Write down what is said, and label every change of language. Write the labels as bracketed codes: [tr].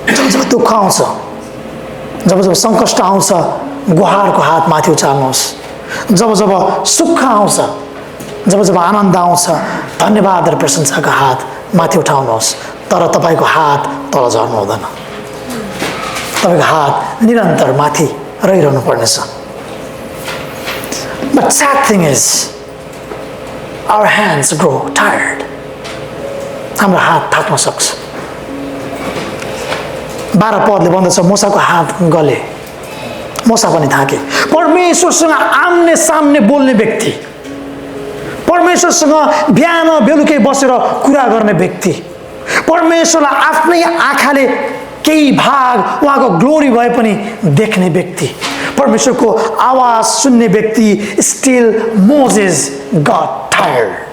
[ne] जब दुःख आउँछ, जब सङ्कष्ट आउँछ, गुहारको हात माथि उचाल्नुहोस्। जब सुख आउँछ, जब आनन्द आउँछ, धन्यवाद र प्रशंसाको हात माथि उठाउनुहोस्। तर तपाईँको हात तल झर्नु हुँदैन, तपाईँको हात निरन्तर माथि रहिरहनु पर्नेछ। [en] But sad thing is, our hands grow tired. [ne] हाम्रो हात थाक्न सक्छ। 12 पदले भन्दछ, मूसाको हात गले, मूसा पनि थाके। परमेश्वरसँग आम्ने सामने बोल्ने व्यक्ति, परमेश्वरसँग बिहान बेलुकै बसेर कुरा गर्ने व्यक्ति, परमेश्वरलाई आफ्नै आँखाले केही भाग उहाँको ग्लोरी भए पनि देख्ने व्यक्ति, परमेश्वरको आवाज सुन्ने व्यक्ति, [en] Still Moses got tired.